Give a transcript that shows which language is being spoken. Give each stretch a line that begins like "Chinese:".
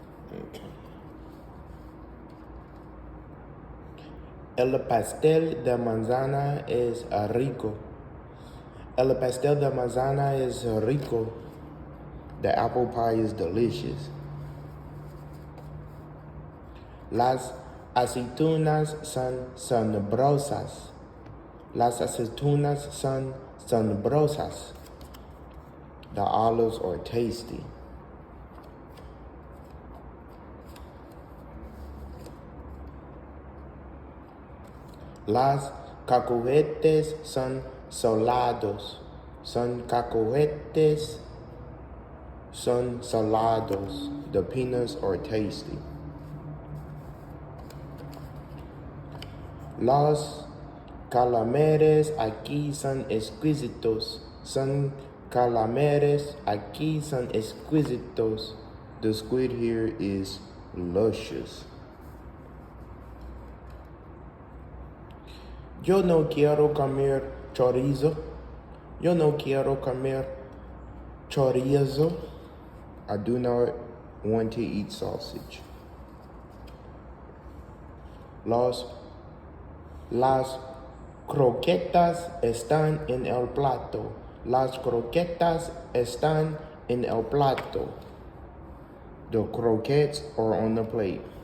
English: Okay.
Spanish: El pastel de manzana es rico. El pastel de manzana is rico.
English: The apple pie is delicious.
Spanish: Las aceitunas son sabrosas. Las aceitunas son sabrosas.
English: The olives are tasty.
Spanish: Las cacahuetes son salados. Cacahuetes son salados.
English: The peanuts are tasty.
Spanish: Los calamares aquí son exquisitos. Calamares aquí son exquisitos.
English: The squid here is luscious.
Spanish: Yo no quiero comer chorizo. Yo no quiero comer chorizo.
English: I do not want to eat sausage.
Spanish: Las croquetas están en el plato. Las croquetas están en el plato.
English: The croquettes are on the plate.